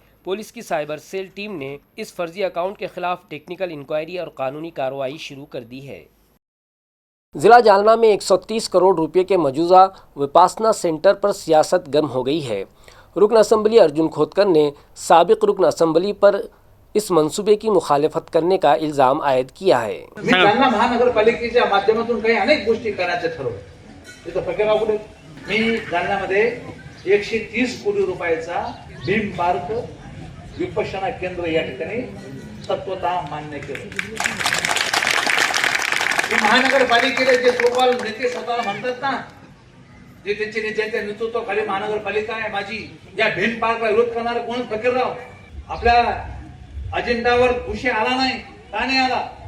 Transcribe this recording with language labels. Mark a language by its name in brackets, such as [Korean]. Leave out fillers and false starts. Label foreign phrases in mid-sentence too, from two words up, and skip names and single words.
[Urdu] پولیس کی [English] cyber cell [Urdu] ٹیم نے اس فرضی اکاؤنٹ کے خلاف [English] technical inquiry [Urdu] اور قانونی کارروائی شروع کر دی ہے۔ ضلع جالنہ میں 130 کروڑ روپے کے مجوزہ وپاسنا سینٹر پر سیاست گرم ہو گئی ہے۔ رکن اسمبلی ارجن کھوتکر نے سابق رکن اسمبلی پر اس منصوبے کی مخالفت کرنے کا الزام عائد کیا ہے۔ [Marathi] मी जालना महानगरपालिकेच्या माध्यमातून काही अनेक गोष्टी करायचं ठरवलं। तिथं फकीराव कुठे मी जालन्यामध्ये 130 कोटी रुपयाचा भीम पार्क विपश्यना केंद्र या ठिकाणी तत्वतः मान्य केलं। महानगरपालिकेचे जे लोकल नेते स्वतःला म्हणतात ना, जे त्यांचे नेत्यांच्या नेतृत्वाखाली महानगरपालिका आहे माझी, या भीम पार्कला विरोध करणारे कोण फकीरराव आपल्या अजेंडावर विषय आला नाही, का नाही आला?